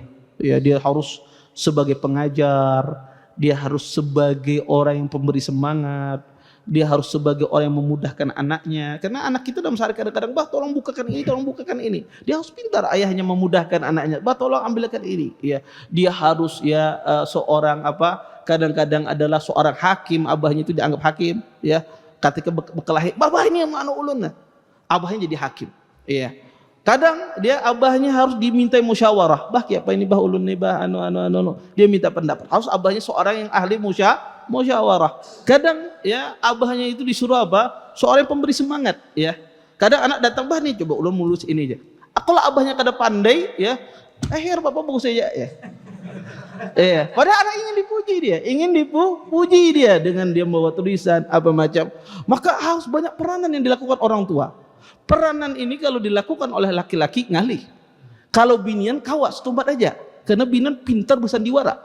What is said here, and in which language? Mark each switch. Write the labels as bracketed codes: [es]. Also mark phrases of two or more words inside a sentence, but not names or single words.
[id] Ya, dia harus sebagai pengajar, dia harus sebagai orang yang pemberi semangat, dia harus sebagai orang yang memudahkan anaknya. Karena anak kita dalam sehari kadang-kadang, bah tolong bukakan ini, tolong bukakan ini. Dia harus pintar ayahnya memudahkan anaknya. Bah tolong ambilkan ini. Ya, dia harus ya seorang kadang-kadang adalah seorang hakim, abahnya itu dianggap hakim. Ya, ketika berkelahi, babah ini yang mana ulun. Abahnya jadi hakim. Ya. Kadang dia abahnya harus dimintai musyawarah. [bjn] Bah apa ini bah ulun nih bah anu. [id] Dia minta pendapat. Harus abahnya seorang yang ahli musyawarah. Kadang ya abahnya itu disuruh apa? Seorang yang pemberi semangat ya. Kadang anak datang bah nih coba ulun mulus ini aja. [bjn] Kalau abahnya kada pandai ya, [id] akhir bapak bagus saja ya. Iya, padahal anak ingin dipuji dia dengan dia membawa tulisan apa macam. Maka harus banyak peranan yang dilakukan orang tua. Peranan ini kalau dilakukan oleh laki-laki ngalih. [bjn] Kalau binian kawas tumbat aja. Karena binian pintar bersandiwara.